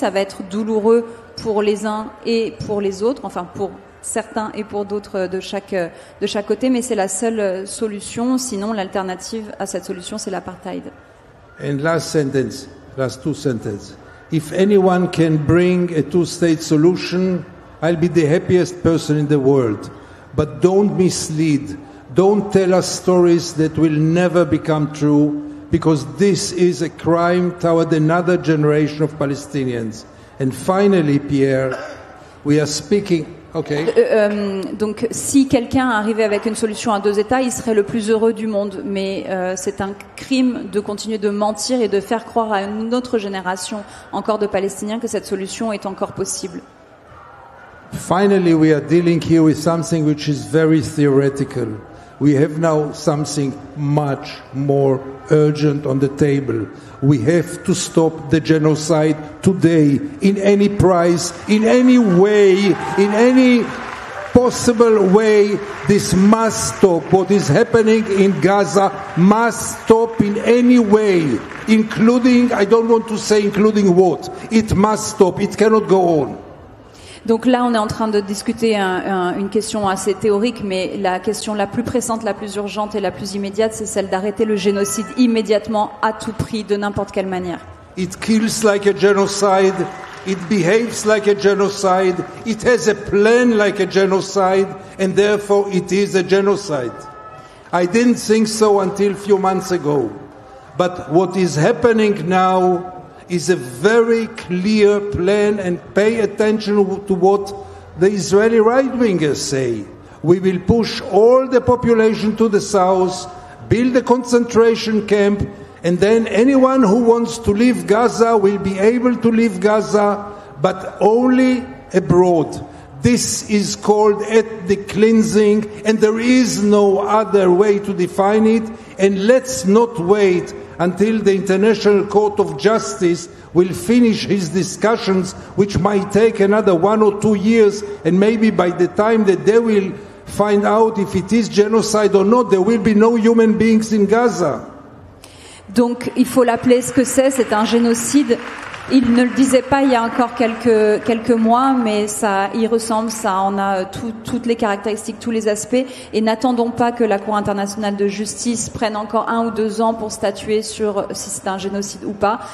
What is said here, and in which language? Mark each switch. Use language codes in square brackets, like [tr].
[fr] Ça va être douloureux pour les uns et pour les autres, enfin pour certains et pour d'autres de chaque côté, mais c'est la seule solution. Sinon, l'alternative à cette solution, c'est l'apartheid. [en] And last two sentences. If anyone can bring a two-state solution, I'll be the happiest person in the world. But don't mislead. Don't tell us stories that will never become true, because this is a crime toward another generation of Palestinians. And finally, Pierre, we are speaking... Okay. [fr] Donc, si quelqu'un arrivait avec une solution à deux États, il serait le plus heureux du monde. Mais c'est un crime de continuer de mentir et de faire croire à une autre génération encore de Palestiniens que cette solution est encore possible. [en] Finally, we are dealing here with something which is very theoretical. We have now something much more urgent on the table. We have to stop the genocide today, in any price, in any way, in any possible way. This must stop. What is happening in Gaza must stop in any way, including, I don't want to say including what. It must stop. It cannot go on. [fr] Donc là, on est en train de discuter une question assez théorique, mais la question la plus pressante, la plus urgente et la plus immédiate, c'est celle d'arrêter le génocide immédiatement, à tout prix, de n'importe quelle manière. [en] It kills like a genocide. It behaves like a genocide. It has a plan like a genocide, and therefore it is a genocide. I didn't think so until a few months ago. But what is happening now is a very clear plan, and pay attention to what the Israeli right-wingers say. We will push all the population to the south, build a concentration camp, and then anyone who wants to leave Gaza will be able to leave Gaza, but only abroad. This is called ethnic cleansing, and there is no other way to define it. And let's not wait until the International Court of Justice will finish his discussions, which might take another 1 or 2 years, and maybe by the time that they will find out if it is genocide or not, there will be no human beings in Gaza. [fr] Donc il faut l'appeler ce que c'est un génocide. Il ne le disait pas il y a encore quelques mois, mais ça y ressemble, ça en a toutes les caractéristiques, tous les aspects. Et n'attendons pas que la Cour internationale de justice prenne encore 1 ou 2 ans pour statuer sur si c'est un génocide ou pas.